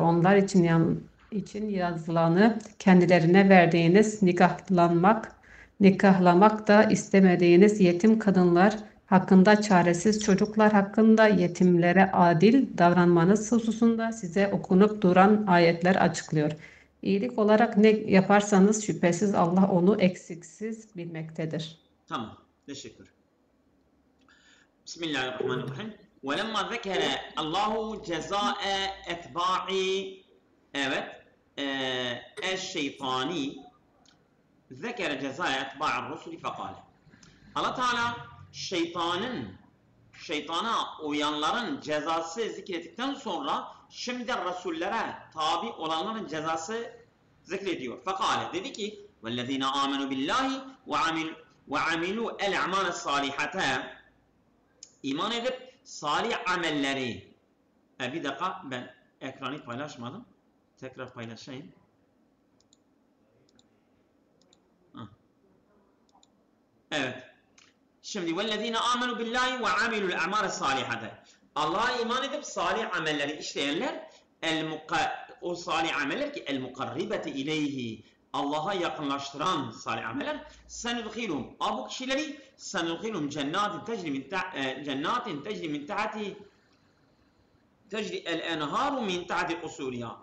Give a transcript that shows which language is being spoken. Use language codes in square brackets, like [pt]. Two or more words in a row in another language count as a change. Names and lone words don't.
[tr] Onlar için yazılanı kendilerine verdiğiniz nikahlamak da istemediğiniz yetim kadınlar hakkında, çaresiz çocuklar hakkında, yetimlere adil davranmanız hususunda size okunup duran ayetler açıklıyor. İyilik olarak ne yaparsanız şüphesiz Allah onu eksiksiz bilmektedir. Tamam. Teşekkür. [ar] Bismillahirrahmanirrahim. وَلَمَّا ذَكَرَ اللّٰهُ جَزَاءَ اَتْبَاعِ الشَّيْطَانِ ذَكَرَ جَزَاءَ اَتْبَاعِ الرُّسُلِ فَقَالَ [tr] Allah Teala şeytana uyanların cezası zikrettikten sonra şimdi Resullere tabi olanların cezası zikrediyor. Fekale dedi ki [ar] وَالَّذ۪ينَ آمَنُوا بِاللّٰهِ وَعَمِلُوا الْاَعْمَالَ الصَّالِحَةَ [tr] İman edip salih amelleri. Bir dakika, ben ekranı paylaşmadım. Tekrar paylaşayım. Evet. Şimdi [ar] وَالَّذ۪ينَ آمَنُوا بِاللّٰهِ وَعَمِلُوا الْاَعْمَالَ الصَّالِحَةَ [tr] Allah'a iman edip salih amelleri işleyenler o salih ameller ki [ar] المقربة إليه [tr] Allah'a yakınlaştıran salih ameller senudkhilum. Bu kişileri [ar] سندخلهم جنات تجري من تحت تجري الأنهار من تحت أصولها.